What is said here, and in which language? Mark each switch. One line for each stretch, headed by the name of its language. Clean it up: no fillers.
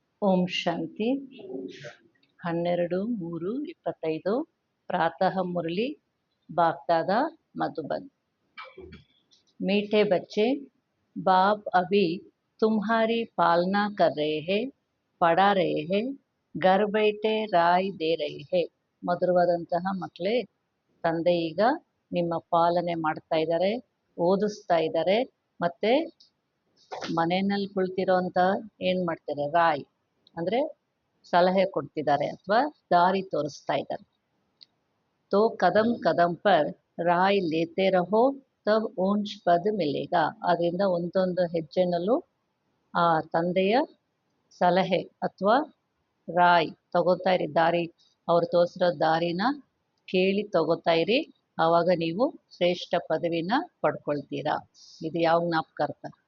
Hindi: ಓಂ ಶಾಂತಿ 12-3-25 प्रातः मुरली बागदादा मधुबन। मीठे बच्चे, बाप अभी तुम्हारी पालना कर रहे हैं, पढ़ा रहे हैं, घर बैठे राय दे रहे हैं।
Kannada: ಮಧುರವಾದಂತಹ ಮಕ್ಕಳೇ, ತಂದೆ ಈಗ ನಿಮ್ಮ ಪಾಲನೆ ಮಾಡ್ತಾ ಇದ್ದಾರೆ, ಓದಿಸ್ತಾ ಇದ್ದಾರೆ, ಮತ್ತೆ ಮನೆಯಲ್ಲಿ ಕುಳಿತಿರೋಂಥ ಏನು ಮಾಡ್ತಾರೆ, ರಾಯ್ ಅಂದರೆ ಸಲಹೆ ಕೊಡ್ತಿದ್ದಾರೆ ಅಥವಾ ದಾರಿ ತೋರಿಸ್ತಾ ಇದ್ದಾರೆ.
Hindi: तो कदम कदम पर राय लेते रहो तब ऊंच पद मिलेगा.
Kannada: ಅದರಿಂದ ಒಂದೊಂದು ಹೆಜ್ಜೆನಲ್ಲೂ ಆ ತಂದೆಯ ಸಲಹೆ ಅಥವಾ ರಾಯ್ ತಗೋತಾ ಇರಿ, ದಾರಿ ಅವ್ರು ತೋರಿಸಿರೋ ದಾರಿನ ಕೇಳಿ ತಗೋತಾ ಇರಿ, ಆವಾಗ ನೀವು ಶ್ರೇಷ್ಠ ಪದವಿನ ಪಡ್ಕೊಳ್ತೀರಾ. ಇದು ಯಾವ ಜ್ಞಾಪಕಾರ್ಥ?